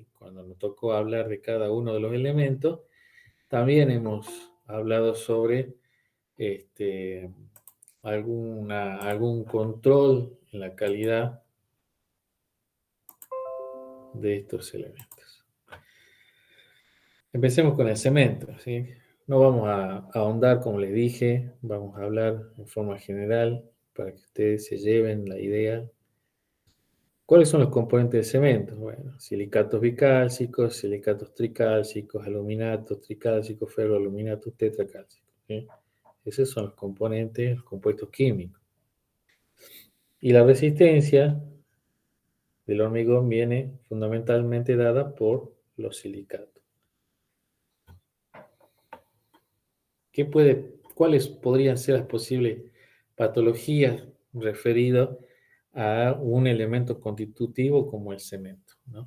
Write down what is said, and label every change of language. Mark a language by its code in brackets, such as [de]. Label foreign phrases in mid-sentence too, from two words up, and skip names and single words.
[es] Cuando nos tocó hablar de cada uno de los elementos, también hemos hablado sobre este, algún control en la calidad de estos elementos. Empecemos con el cemento, ¿sí? No vamos a ahondar, como les dije, vamos a hablar en forma general para que ustedes se lleven la idea. ¿Cuáles son los componentes del cemento? Bueno, silicatos bicálcicos, silicatos tricálcicos, aluminatos tricálcicos, ferroaluminatos tetracálcicos, ¿sí? Esos son los componentes, los compuestos químicos. Y la resistencia del hormigón viene fundamentalmente dada por los silicatos. ¿Cuáles podrían ser las posibles patologías referidas a un elemento constitutivo como el cemento, ¿no?